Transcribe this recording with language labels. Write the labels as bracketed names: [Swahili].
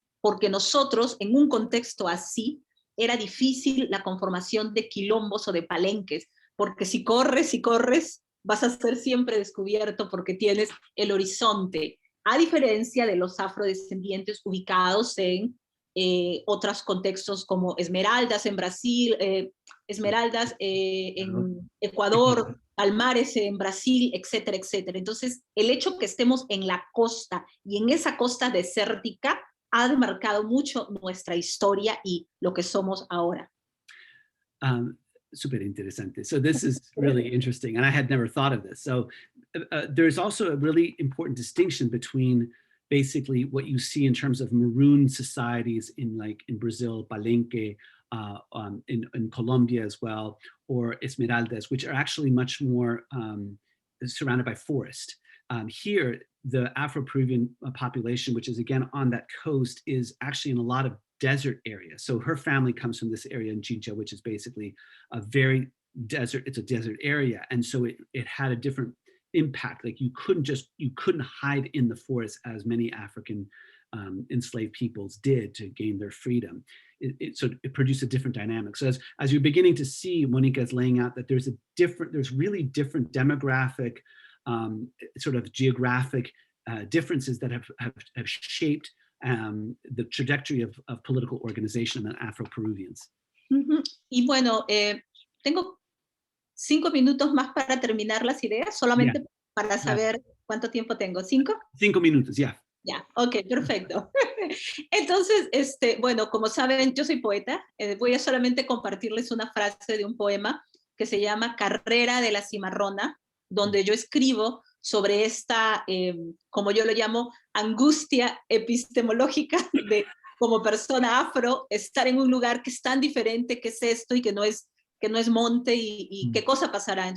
[Spanish] porque nosotros, en un contexto así, era difícil la conformación de quilombos o de palenques, porque si corres, vas a ser siempre descubierto porque tienes el horizonte, a diferencia de los afrodescendientes ubicados en otros contextos como Esmeraldas en Brasil, Esmeraldas en Ecuador, Palmares en Brasil, etcétera, etcétera. Entonces, el hecho que estemos en la costa y en esa costa desértica ha demarcado mucho nuestra historia y lo que somos ahora. Super interesante. [English] So this is really interesting, and I had never thought of this. So there's also a really important distinction between basically what you see in terms of maroon societies in Brazil, Palenque, in Colombia as well, or Esmeraldas, which are actually much more surrounded by forest. Here, the Afro-Peruvian population, which is again on that coast, is actually in a lot of desert area. So her family comes from this area in Chincha, which is basically a very desert, it's a desert area. And so it had a different impact. Like you couldn't hide in the forest as many African enslaved peoples did to gain their freedom. So it produced a different dynamic. So as you're beginning to see, Monica is laying out that there's really different demographic, sort of geographic differences that have shaped the trajectory of political organization among Afro-Peruvians. [Spanish] Y bueno, tengo 5 minutos más para terminar las ideas, solamente para saber cuánto tiempo tengo. ¿5? 5 minutos, ya. Ya, ok, perfecto. Entonces, bueno, como saben, yo soy poeta. Voy a solamente compartirles una frase de un poema que se llama Carrera de la Cimarrona, donde yo escribo sobre esta, como yo lo llamo, angustia epistemológica de como persona afro, estar en un lugar que es tan diferente, que es esto y que no es monte y qué cosa pasará.